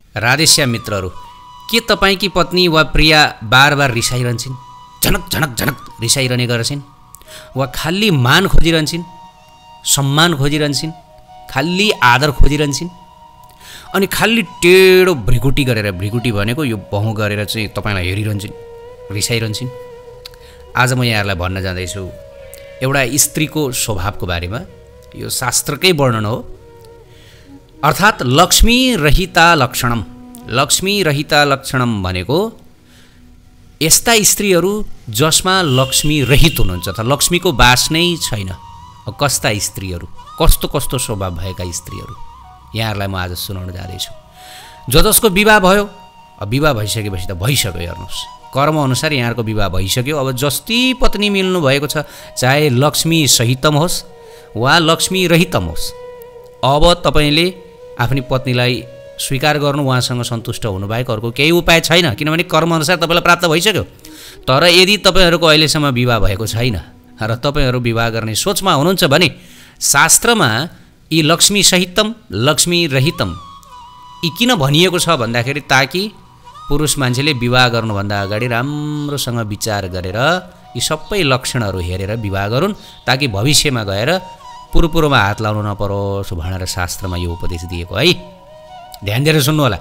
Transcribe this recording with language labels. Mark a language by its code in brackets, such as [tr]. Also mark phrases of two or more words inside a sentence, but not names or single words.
[ne] राधेश्याम मित्रहरू, के तपाईँकी पत्नी वा प्रिया बार बार रिसाइरहन्छन्, झनक झनक झनक रिसाइरहने गर्छन्, वा खाली मान खोजिरहन्छन्, सम्मान खोजिरहन्छन्, खाली आदर खोजिरहन्छन्, अनि खाली टेढो भ्रिकुटी गरेर, भ्रिकुटी भनेको यो बहु गरेर चाहिँ तपाईँलाई हेरिरहन्छन्, रिसाइरहन्छन्। आज म यहाँहरूलाई भन्न जाँदैछु एउटा स्त्रीको स्वभावको बारेमा। यो शास्त्रकै वर्णन हो। अर्थात् [sa] लक्ष्मी रहिता लक्षणम। लक्ष्मी रहिता लक्षणम [ne] भनेको यस्ता स्त्रीहरू जसमा लक्ष्मी रहित हुनुहुन्छ, अथवा लक्ष्मीको बास नै छैन। कस्ता स्त्रीहरू, कस्तो कस्तो स्वभाव भएका स्त्रीहरू यहाँहरूलाई म आज सुनाउन जाँदैछु। जसको विवाह भयो, विवाह भइसकेपछि त भइसक्यो, हेर्नुहोस् कर्मअनुसार यहाँहरूको विवाह भइसक्यो। अब जस्ती पत्नी मिल्नु भएको छ, चाहे [sa] लक्ष्मी सहितम [ne] होस् वा [sa] लक्ष्मी रहितम [ne] होस्, अब तपाईँले आफ्नी पत्नीलाई स्वीकार गर्नु, उहाँसँग सन्तुष्ट हुनुबाहेक अर्को केही उपाय छैन, किनभने कर्मअनुसार तपाईँलाई प्राप्त भइसक्यो। तर यदि तपाईँहरूको अहिलेसम्म विवाह भएको छैन र तपाईँहरू विवाह गर्ने सोचमा हुनुहुन्छ भने शास्त्रमा यी [sa] लक्ष्मी सहितम लक्ष्मी रहितम [ne] यी किन भनिएको छ भन्दाखेरि ताकि पुरुष मान्छेले विवाह गर्नुभन्दा अगाडि राम्रोसँग विचार गरेर यी सबै लक्षणहरू हेरेर विवाह गरून्, ताकि भविष्यमा गएर पुरुपुरुमा हात लाउनु नपरोस् भनेर शास्त्रमा यो उपदेश दिएको है। ध्यान दिएर सुन्नु होला।